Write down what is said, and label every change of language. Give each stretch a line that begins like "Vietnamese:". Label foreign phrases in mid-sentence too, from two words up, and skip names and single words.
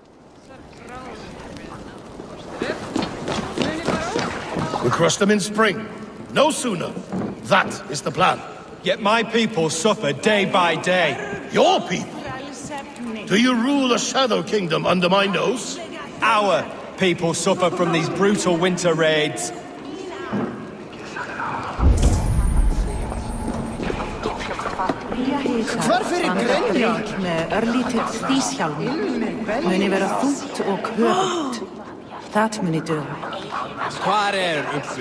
English: We crush them in spring. No sooner. That is the plan. Yet my people suffer day by day. Your people? Do you rule a shadow kingdom under my nose? Our people suffer from these brutal winter raids.
Icelandic: Með örlítið stíshjálm muni vera þungt og köfugt. Það muni duga. Hvar uppi?